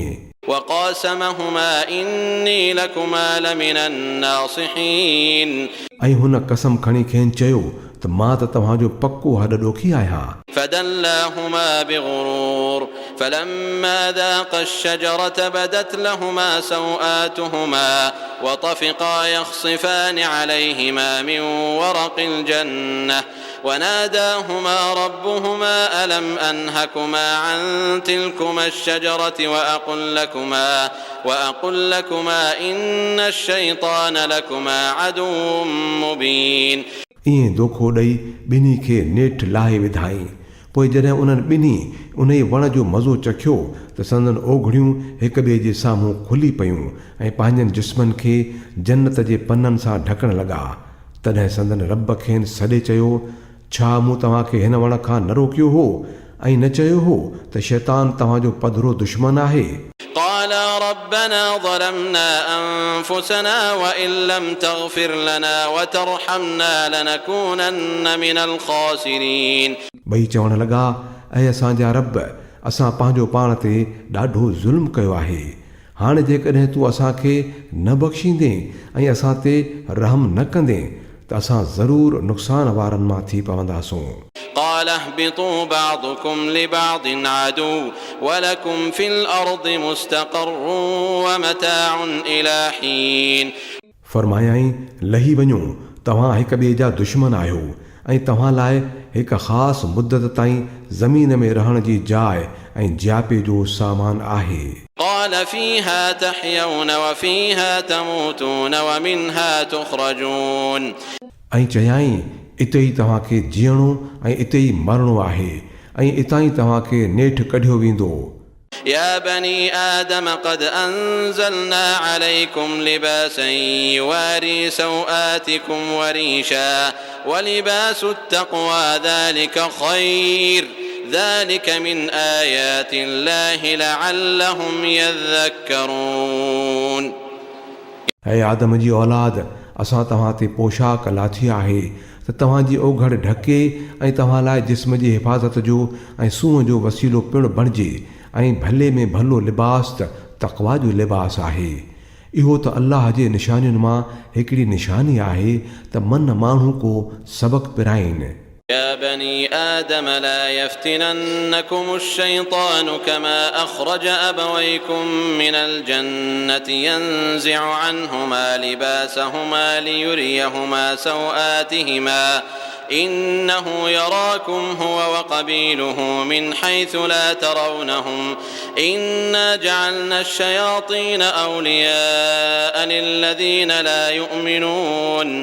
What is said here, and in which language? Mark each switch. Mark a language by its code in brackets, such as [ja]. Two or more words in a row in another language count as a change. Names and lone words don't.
[ar] وقاسمهما إني لكما لمن الناصحين [sd] ऐं हुन कसम खणी खेनि चयो त मां त तव्हांजो पक्को हॾ ॾोखी आहियां। [ar] فدلاهما بغرور فلما ذاقا الشجرة بدت لهما سوآتهما وطفقا يخصفان عليهما من ورق الجنة وناداهما ربهما ألم أنهكما عن تلكما الشجرة وأقل لكما إن الشيطان لكما عدو مبين [sd] ईअं दोखो ॾेई ॿिन्ही खे नेठि लाहे विधाई। पोइ जॾहिं उन्हनि ॿिन्ही उन ई वण जो मज़ो चखियो त संदन ओघड़ियूं हिक ॿिए जे साम्हूं खुली पयूं ऐं पंहिंजनि जिस्मनि खे जन्नत जे पननि सां ढकण लॻा। तॾहिं संदन रब खेनि सॾे चयो छा मूं तव्हांखे हिन वण खां न रोकियो हो ऐं न चयो हो त शैतान तव्हांजो पधरो दुश्मन आहे। [ar] قالا ربنا ظلمنا أنفسنا وإن لم تغفر لنا وترحمنا لنكونن من الخاسرين [sd] ॿई चवण लॻा ऐं असांजा रब असां पंहिंजो पाण ते ॾाढो ज़ुल्म कयो आहे हाणे जेकॾहिं तूं असांखे न बख़्शींदे ऐं असां ते रहम न कंदे त असां ज़रूरु नुक़सान वारनि मां थी पवंदासूं। [ar] قال اهبطوا بعضكم لبعض عدو ولكم في الأرض مستقر ومتاع إلى حين [sd] फरमायाईं लही वञो तव्हां हिक ॿिए जा दुश्मन आहियो ऐं तव्हां लाइ हिक ख़ासि मुद्दत ताईं ज़मीन में रहण जी जाइ ऐं जियापे जो सामान आहे। [ar] قال فيها تحيون وفيها تموتون ومنها تخرجون [sd] ऐं चयाईं इते ई तव्हांखे जीअणो ऐं इते ई मरणो आहे ऐं इतां ई तव्हांखे नेठि कढियो वेंदो। [ar] يا بني آدم قد أنزلنا عليكم لباسا يواري سوآتكم وريشا ولباس التقوى ذلك خير ذلك من آيات الله لعلهم يذكرون [sd] ऐं आदम जी औलाद असां तव्हां ते पोशाक लाथी आहे त तव्हांजी ओघड़ ढके ऐं तव्हां लाइ जिस्म जी हिफ़ाज़त जो ऐं सूंहं जो वसीलो पिणु बणिजे ऐं भले में भलो लिबास त तक़वा जो लिबास आहे। इहो त अल्लाह जे निशानियुनि मां हिकिड़ी निशानी आहे त मन माण्हू को सबक़ पिराइनि। [ar] يا بني آدم لا يفتننكم الشيطان كما أخرج أبويكم من الجنة ينزع عنهما لباسهما ليريهما سوآتهما إنه يراكم هو وقبيله من حيث لا ترونهم إنا جعلنا الشياطين أولياء للذين لا يؤمنون.